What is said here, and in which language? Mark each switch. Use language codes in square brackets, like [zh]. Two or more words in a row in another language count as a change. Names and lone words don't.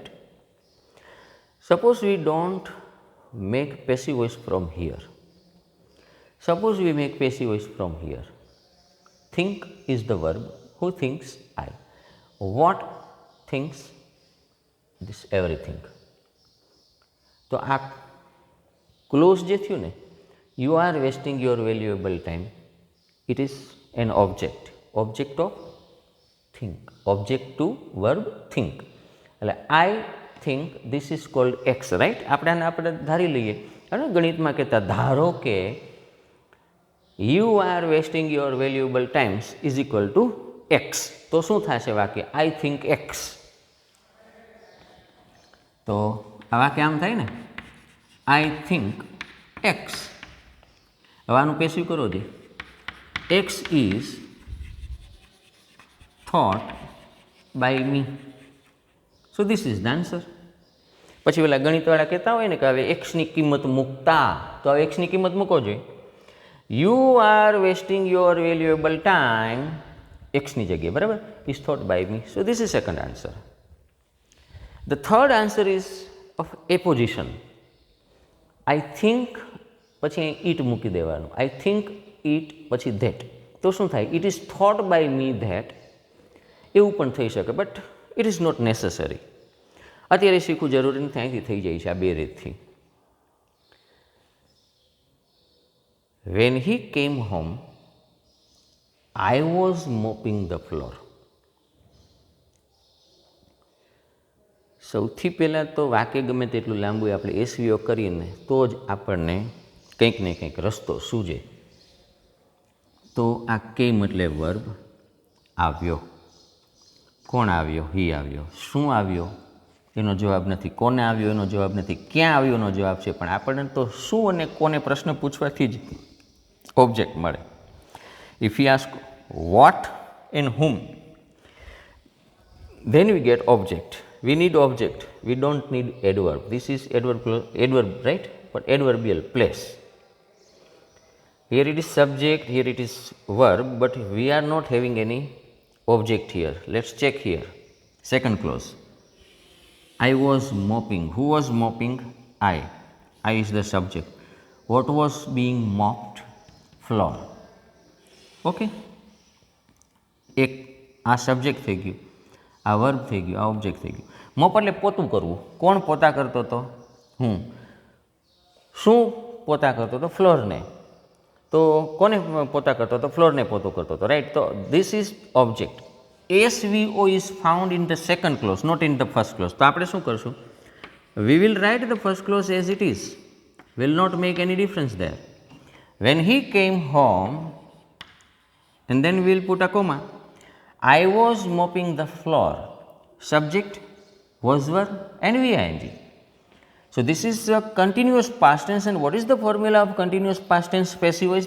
[en] Suppose we don't make passive voice from here. Suppose we make passive voice from here. Think is the verb. Who thinks? I. What thinks? This everything. [gu] તો આ ક્લોઝ જે થયું ને, [en] you are wasting your valuable time. It is an object. Object of think. Object to verb think. એટલે I think this is called X, right? [gu] આપણે ધારી લઈએ અને ગણિતમાં કહેતા ધારો કે [en] you are wasting your valuable times is equal to X. [gu] તો શું થશે વાક્ય? [en] I think X. [gu] તો આ વાક્ય આમ થાય ને, [en] I think X. [gu] હવે આનું પેસિવ કરો દે. [en] X is thought by me. So this is the answer. [gu] પછી પેલા ગણિતવાળા કહેતા હોય ને કે હવે એક્સની કિંમત મૂકતા, તો હવે એક્સની કિંમત મૂકો જોઈએ. [en] You are wasting your valuable time, [gu] X ની જગ્યાએ, બરાબર, [en] is thought by me. So this is second answer. The third answer is of apposition. I think [gu] પછી it મૂકી દેવાનું. [en] I think it પછી that. [gu] તો શું થાય? [en] It is thought by me that. [gu] એવું પણ થઈ શકે, [en] but it is not necessary. [gu] અત્યારે શીખવું જરૂરી નથી, અહીંથી થઈ જાય છે આ બે રીતથી. [en] When he came home, I was mopping the floor. [gu] સૌથી પહેલાં તો વાક્ય ગમે તેટલું લાંબુ આપણે એસવીઓ કરીને તો જ આપણને કંઈક ને કંઈક રસ્તો સૂજે. તો આ કેમ એટલે વર્બ આવ્યો. કોણ આવ્યો? હી આવ્યો. શું આવ્યો એનો જવાબ નથી, કોને આવ્યો એનો જવાબ નથી, ક્યાં આવ્યો એનો જવાબ છે. પણ આપણને તો શું અને કોને પ્રશ્ન પૂછવાથી જ object મળે. [en] If we ask what and whom, then we get object. We need object. We don't need adverb. This is adverb, right? But adverbial place. Here it is subject, here it is verb, but we are not having any object here. Let's check here. Second clause. I was mopping. Who was mopping? I. I is the subject. What was being mopped? Floor. [gu] ઓકે, એક આ સબ્જેક્ટ થઈ ગયું, આ વર્બ થઈ ગયું, આ ઓબ્જેક્ટ થઈ ગયું. મોપ એટલે પોતું કરવું. કોણ પોતા કરતો હતો? હું. શું પોતા કરતો હતો? ફ્લોરને. તો કોને પોતા કરતો હતો? ફ્લોરને પોતું કરતો હતો, રાઈટ. [en] તો this is object. SVO is found in the second clause, not in the first clause. [gu] તો આપણે શું કરશું? [en] We will write the first clause as it is. will not make any difference there. When he came home, and then we will put a comma. I was mopping the floor. Subject, was verb, and VING. So this is a continuous past tense, and what is the formula of continuous past tense passive voice?